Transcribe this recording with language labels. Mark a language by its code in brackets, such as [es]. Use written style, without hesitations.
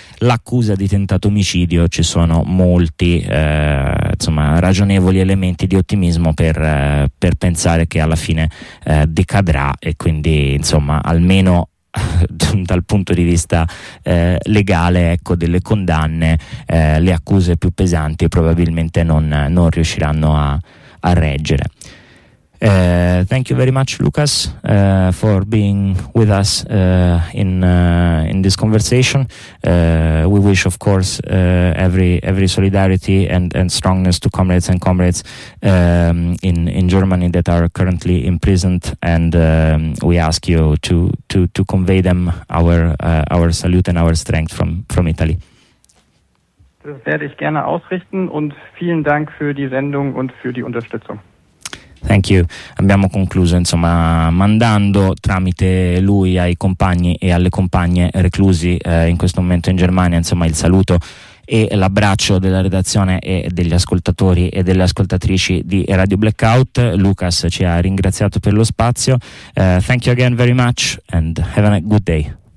[it] L'accusa di tentato omicidio, ci sono molti insomma ragionevoli elementi di ottimismo per pensare che alla fine decadrà, e quindi insomma almeno dal punto di vista legale, ecco, delle condanne, le accuse più pesanti probabilmente non riusciranno a reggere. [en] Thank you very much, Lucas, for being with us in this conversation. We wish, of course, every solidarity and strongness to comrades and comrades in Germany that are currently imprisoned, and we ask you to convey them our salute and our strength from Italy. [de] Das werde ich gerne ausrichten, und vielen Dank für die Sendung und für die Unterstützung. [en] Thank you. [it] Abbiamo concluso, insomma, mandando tramite lui ai compagni e alle compagne reclusi in questo momento in Germania, insomma, il saluto e l'abbraccio della redazione e degli ascoltatori e delle ascoltatrici di Radio Blackout. Lucas ci ha ringraziato per lo spazio. [en] Thank you again very much and have a good day.